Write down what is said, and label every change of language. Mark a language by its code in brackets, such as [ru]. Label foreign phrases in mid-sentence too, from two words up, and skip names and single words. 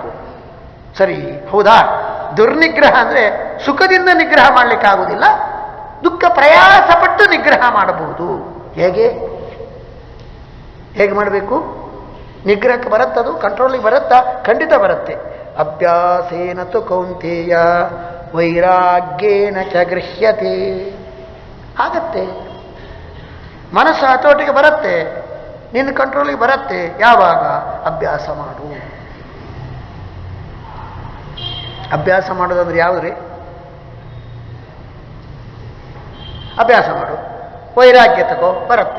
[kn] ಸರಿ ಹೌದಾ? ದುರ್ನಿಗ್ರಹ ಅಂದರೆ ಸುಖದಿಂದ ನಿಗ್ರಹ ಮಾಡಲಿಕ್ಕಾಗುವುದಿಲ್ಲ, ದುಃಖ ಪ್ರಯಾಸಪಟ್ಟು ನಿಗ್ರಹ ಮಾಡಬಹುದು. ಹೇಗೆ ಮಾಡಬೇಕು? ನಿಗ್ರಹಕ್ಕೆ ಬರುತ್ತದು, ಕಂಟ್ರೋಲಿಗೆ ಬರುತ್ತಾ? ಖಂಡಿತ ಬರುತ್ತೆ. [sa] ಅಭ್ಯಾಸೇನ ತು ಕೌಂತೇಯ ವೈರಾಗ್ಯೇನ ಚ ಗೃಹ್ಯತೆ. [kn] ಆಗತ್ತೆ, ಮನಸ್ಸು ಹತೋಟಿಗೆ ಬರುತ್ತೆ, ನಿನ್ನ ಕಂಟ್ರೋಲಿಗೆ ಬರುತ್ತೆ. ಯಾವಾಗ? ಅಭ್ಯಾಸ ಮಾಡು. ಅಭ್ಯಾಸ ಮಾಡೋದಂದ್ರೆ ಯಾವುದ್ರಿ? ಅಭ್ಯಾಸ ಮಾಡು, ವೈರಾಗ್ಯ ತಗೋ, ಬರುತ್ತೆ.